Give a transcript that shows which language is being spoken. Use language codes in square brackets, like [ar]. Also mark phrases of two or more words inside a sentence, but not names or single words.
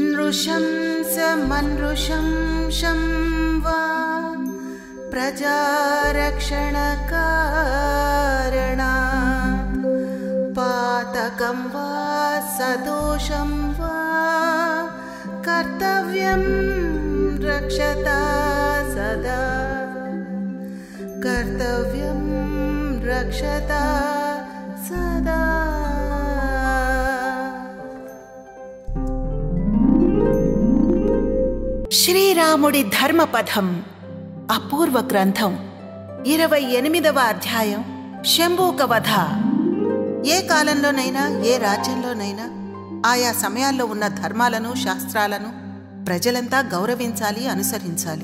[sa] नृशंसमनृशं शं वा प्रजारक्षणकारणात् पातकं वा सदोषं वा कर्तव्यं रक्षता सदा कर्तव्यं रक्षता सदा। [te] శ్రీరాముడి ధర్మపథం అపూర్వ గ్రంథం 28వ అధ్యాయం శంభూక వధ. ఏ కాలంలోనైనా ఏ రాజ్యంలోనైనా ఆయా సమయాల్లో ఉన్న ధర్మాలను శాస్త్రాలను ప్రజలంతా గౌరవించాలి, అనుసరించాలి.